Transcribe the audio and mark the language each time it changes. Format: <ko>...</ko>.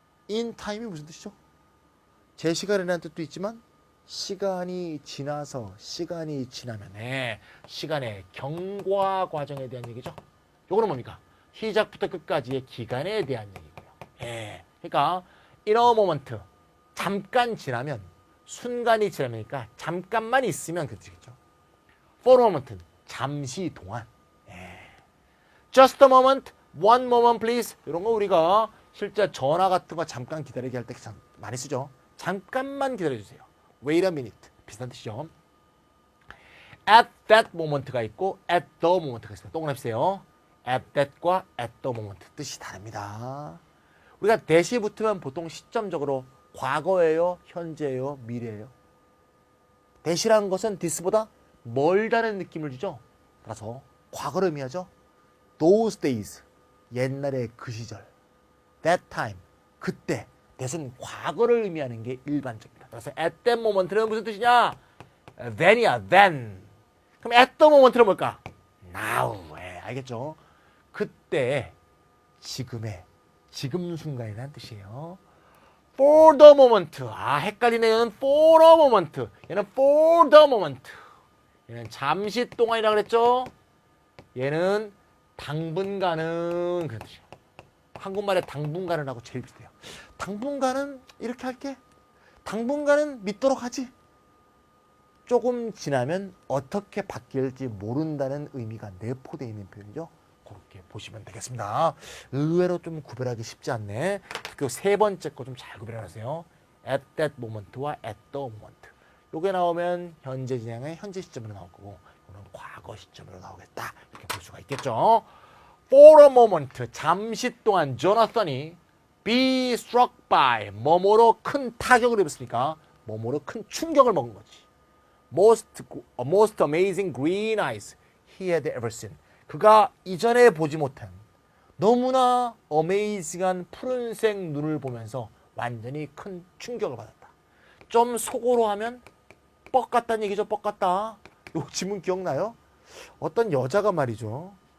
<ko>In time이 무슨 뜻이죠? 제 시간이라는 뜻도 있지만 시간이 지나서 시간이 지나면 시간의 경과 과정에 대한 얘기죠. 요거는 뭡니까? 시작부터 끝까지의 기간에 대한 얘기고요. 그러니까</ko> <en>in a moment,</en> <ko>잠깐 지나면 순간이 지나니까 잠깐만 있으면 그 뜻이겠죠.</ko> <en>For a moment,</en> <ko>잠시 동안.</ko> <en>Just a moment, one moment please.</en> <ko>이런 거 우리가 실제 전화 같은 거 잠깐 기다리게 할 때 많이 쓰죠. 잠깐만 기다려주세요.</ko> <en>Wait a minute.</en> <ko>비슷한 뜻이죠.</ko> <en>At that moment</en> <ko>가 있고</ko> <en>at the moment</en> <ko>가 있습니다. 동그라미세요. At that과 at the moment 뜻이 다릅니다. 우리가 that이 붙으면 보통 시점적으로 과거예요, 현재예요, 미래예요. that이라는 것은 this보다 멀다는 느낌을 주죠. 따라서 과거를 의미하죠.</ko> <en>Those days,</en> <ko>옛날의 그 시절.</ko> <en>That time,</en> <ko>그때. that은 과거를 의미하는 게 일반적입니다. 그래서 at that moment는 무슨 뜻이냐?</ko> <en>then이야, then.</en> <ko>그럼 at the moment는 뭘까?</ko> <en>now.</en> <ko>알겠죠? 그때, 지금의, 지금 순간이라는 뜻이에요.</ko> <en>For the moment.</en> <ko>헷갈리네. 얘는</ko> <en>for a moment.</en> <ko>얘는</ko> <en>for the moment.</en> <ko>얘는 잠시 동안이라고 그랬죠? 얘는 당분간은 그런 뜻이에요. 한국말에 당분간은 하고 제일 비슷해요. 당분간은 이렇게 할게. 당분간은 믿도록 하지. 조금 지나면 어떻게 바뀔지 모른다는 의미가 내포되어 있는 표현이죠. 그렇게 보시면 되겠습니다. 의외로 좀 구별하기 쉽지 않네. 그 세 번째 거 좀 잘 구별하세요.</ko> <en>At that moment와 at the moment.</en> <ko>요게 나오면 현재 진행의 현재 시점으로 나올 거고 이거는 과거 시점으로 나오겠다. 이렇게 볼 수가 있겠죠.</ko> <en>For a moment,</en> <ko>잠시 동안 조나선이</ko> <en>be struck by,</en> <ko>뭐뭐로 큰 타격을 입었으니까 뭐뭐로 큰 충격을 먹은 거지.</ko> <en>Most amazing green eyes he had ever seen.</en> <ko>그가 이전에 보지 못한 너무나 어메이징한 푸른색 눈을 보면서 완전히 큰 충격을 받았다. 좀 속어로 하면 뻑 같다는 얘기죠. 뻑 같다. 요 지문 기억나요? 어떤 여자가 말이죠.</ko>